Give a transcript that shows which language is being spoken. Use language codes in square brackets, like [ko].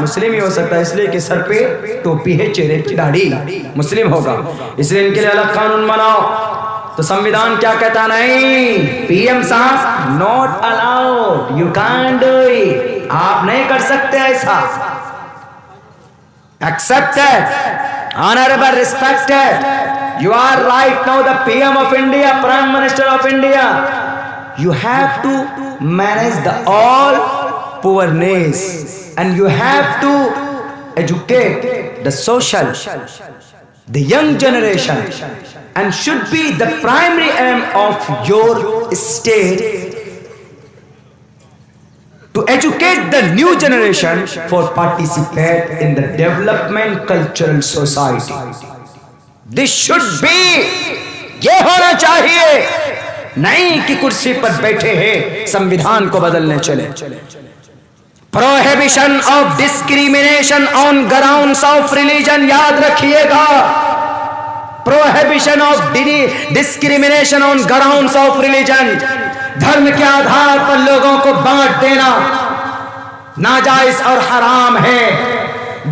[hi] मुस्लिम ही हो सकता है, इसलिए कि सर पे टोपी है, चेहरे की दाढ़ी, मुस्लिम होगा, इसलिए इनके लिए अलग कानून बनाओ। तो संविधान क्या कहता? नहीं, पीएम साहब [en] not allowed, you can't do it, [hi] आप नहीं कर सकते ऐसा। [en] Accepted, honourable, respected, you are right now the PM of India, prime minister of India, you have to manage the all poorness and you have to educate the social, the young generation, and should be the primary aim of your state to educate the new generation for participate in the development cultural society. This should be, [hi] ये होना चाहिए, नहीं कि कुर्सी पर बैठे हैं संविधान को बदलने चले। [en] prohibition of discrimination on grounds of religion, [hi] याद रखिएगा, prohibition of discrimination on grounds of religion, धर्म के आधार पर लोगों को बांट देना नाजायज और हराम है।